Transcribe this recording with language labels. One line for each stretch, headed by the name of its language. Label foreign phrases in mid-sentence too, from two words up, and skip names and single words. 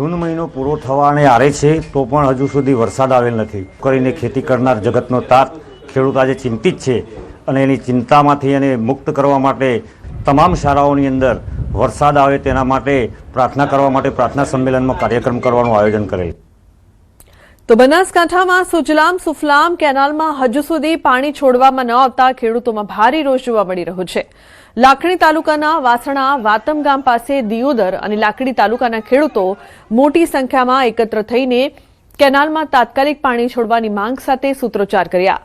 Gujarati: જૂન મહિનો પૂરો થવાને આરે છે તો પણ હજુ સુધી વરસાદ આવેલ નથી કરીને ખેતી કરનાર જગતનો તાત ખેડૂત આજ ચિંતિત છે અને એની ચિંતામાંથી એને મુક્ત કરવા માટે તમામ શાળાઓની અંદર વરસાદ આવે તેના માટે પ્રાર્થના કરવા માટે પ્રાર્થના સંમેલનમાં કાર્યક્રમ કરવાનું આયોજન કરેલ. તો બનાસકાંઠામાં સુજલામ સુફલામ કેનાલમાં હજુ સુધી પાણી છોડવામાં ન આવતા ખેડૂતોમાં ભારે રોષ જોવા મળી રહ્યો છે. લાખણી તાલુકાના વાસણા વાતમ ગામ પાસે દિયોદર અને લાકડી તાલુકાના ખેડૂતો મોટી સંખ્યામાં એકત્ર થઈને કેનાલમાં તાત્કાલિક પાણી છોડવાની માંગ સાથે સૂત્રોચ્ચાર કર્યા.